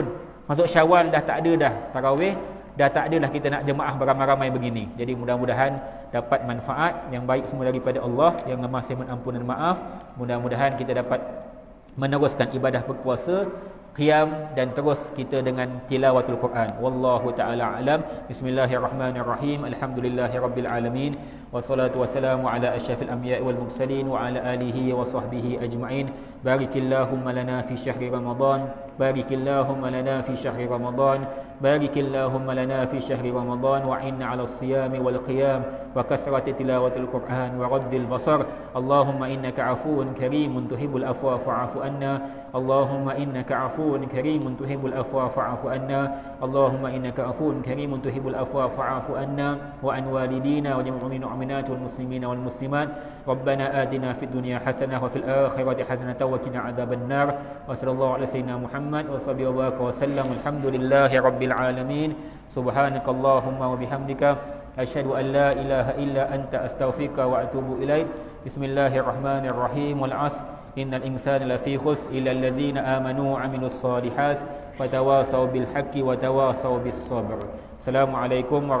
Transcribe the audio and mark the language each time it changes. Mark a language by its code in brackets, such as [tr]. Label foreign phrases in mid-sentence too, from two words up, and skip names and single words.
[ms] Masuk Syawal dah tak ada dah tarawih, dah tak adalah kita nak jemaah beramai-ramai begini. Jadi mudah-mudahan dapat manfaat yang baik semua daripada Allah, yang lemah saya mohon ampun dan maaf. Mudah-mudahan kita dapat meneruskan ibadah berpuasa, qiyam, dan terus kita dengan [ar] تلاوة القرآن. والله تعالى أعلم. بسم الله الرحمن الرحيم. الحمد لله رب العالمين. والصلاة والسلام على أشرف الأنبياء والمرسلين وعلى آله وصحبه أجمعين. بارك اللهم لنا في شهر رمضان. بارك اللهم لنا في شهر رمضان. بارك اللهم لنا في شهر رمضان وإنا على الصيام والقيام وكثرة تلاوة القرآن ورد البصر. اللهم إنك عفو كريم تحب العفو فاعف عنا. اللهم إنك عفو كريم تحب العفو فاعف عنا. اللهم إنك عفو كريم تحب العفو فاعف عنا وعن والدينا وجميع المؤمنات والمسلمين والمسلمات. ربنا آتنا في الدنيا حسنة وفي الآخرة حسنة وقنا عذاب النار. وصلى الله على سيدنا محمد وصحبه وبارك وسلم. الحمد لله رب العالمين. سبحانك اللهم وبحمدك أشهد أن لا إله إلا أنت أستغفرك وأتوب إليك. بسم الله الرحمن الرحيم. والعصر إن الإنسان لفي خسر إلا الذين آمنوا وعملوا الصالحات وتواصوا بالحق وتواصوا بالصبر.